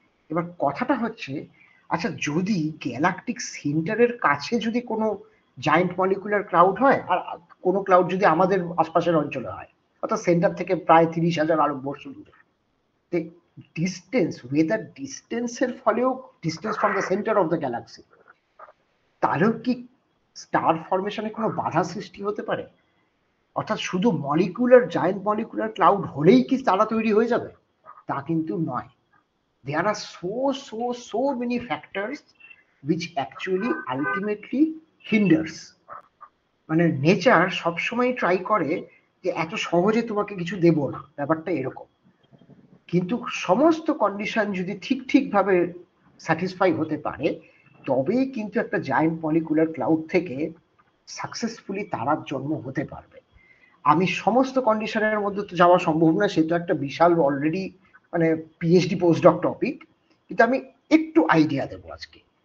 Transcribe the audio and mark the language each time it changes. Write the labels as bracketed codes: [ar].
[bn] এবার কথাটা হচ্ছে, আচ্ছা যদি গ্যালাকটিক সেন্টারের কাছে যদি কোনো জায়ান্ট মলিকুলার ক্লাউড হয়, আর কোনো ক্লাউড যদি আমাদের আশপাশের অঞ্চলে হয়, অর্থাৎ সেন্টার থেকে প্রায় 30,000 আলোকবর্ষ দূরে, ডিস্টেন্স, ওয়েদার ডিস্টেন্সের ফলেও, distance from the centre of the Galaxy, তাহলেও কি স্টার ফরমেশনে কোনো বাধা সৃষ্টি হতে পারে? অর্থাৎ শুধু মলিকুলার জায়ান্ট মলিকুলার ক্লাউড হলেই কি তারা তৈরি হয়ে যাবে? তা কিন্তু নয়। [en] There are so many factors which actually ultimately hinders. [bn] মানে নেচার সবসময় ট্রাই করে যে এত সহজে তোমাকে কিছু দেব না, ব্যাপারটা এরকম। কিন্তু সমস্ত কন্ডিশন যদি ঠিক ভাবে স্যাটিসফাই হতে পারে, তবেই কিন্তু একটা জায়ান্ট মলিকুলার ক্লাউড থেকে সাকসেসফুলি তারার জন্ম হতে পারবে। আমি সমস্ত কন্ডিশনের মধ্যে তো যাওয়া সম্ভব না, সেটা একটা বিশাল অলরেডি মানে পিএইচডি পোস্টডক টপিক, কিন্তু আমি একটু আইডিয়া দেবো আজকে।